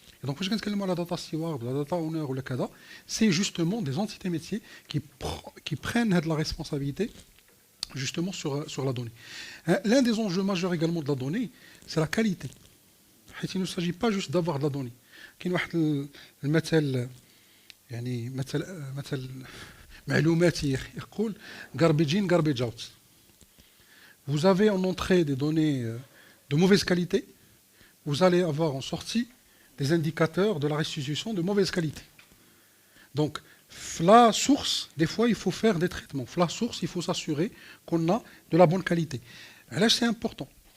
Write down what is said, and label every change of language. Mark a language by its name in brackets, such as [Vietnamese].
[French] Et donc, quand je la data steward, la data owner ou le CADA, c'est justement des entités métiers qui prennent la responsabilité justement sur la donnée. L'un des enjeux majeurs également de la donnée, c'est la qualité. Il ne s'agit pas juste d'avoir de la donnée. [Arabic] كاين واحد المثل يعني مثل معلوماتي يقول [English] garbage in garbage out. [French] Vous avez en entrée des données de mauvaise qualité, vous allez avoir en sortie des indicateurs de la restitution de mauvaise qualité. Donc, la source, des fois, il faut faire des traitements. La source, il faut s'assurer qu'on a de la bonne qualité. Et là, c'est important.